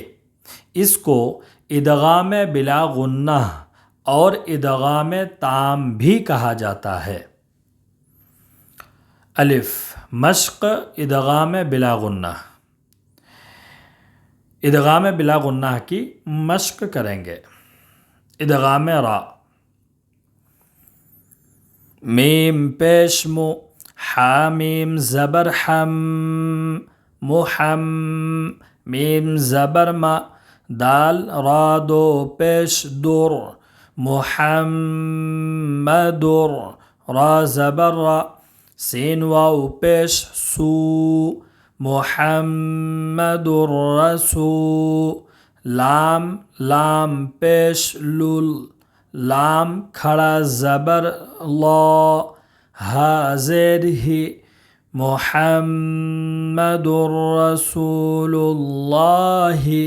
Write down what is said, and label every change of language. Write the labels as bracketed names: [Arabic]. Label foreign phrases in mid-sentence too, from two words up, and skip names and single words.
[Urdu] اس کو ادغام بلا غنہ اور ادغام تام بھی کہا جاتا ہے۔ الف، مشق ادغام بلا غنہ۔ ادغام بلا غنہ کی مشق کریں گے۔ ادغام را، میم پیش مو، حامیم زبر حم، محم، میم زبر ما، دال را دو پیش در، محمدر، را زبر را، سین واو پیش سو، [Arabic] محمد الرسول [Urdu] لام لام پیش لل لام کھڑا زبر لا ہا زیر ہی [Arabic] محمد الرسول اللہ